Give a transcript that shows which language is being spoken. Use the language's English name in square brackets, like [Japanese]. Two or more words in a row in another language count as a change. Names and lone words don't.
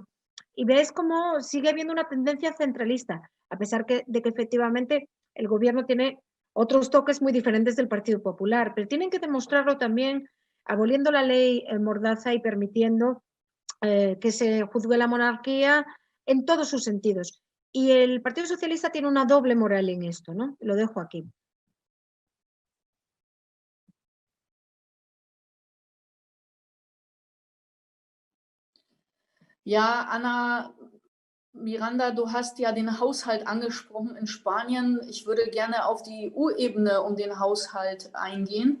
[Spanish] Y ves cómo sigue habiendo una tendencia centralista, a pesar de que efectivamente el gobierno tiene otros toques muy diferentes del Partido Popular, pero tienen que demostrarlo también aboliendo la ley Mordaza y permitiendo que se juzgue la monarquía en todos sus sentidos. Y el Partido Socialista tiene una doble moral en esto, ¿no? Lo dejo aquí. [German] Ja, Anna, Miranda, du hast ja den Haushalt angesprochen in Spanien. Ich würde gerne auf die EU-Ebene um den Haushalt eingehen.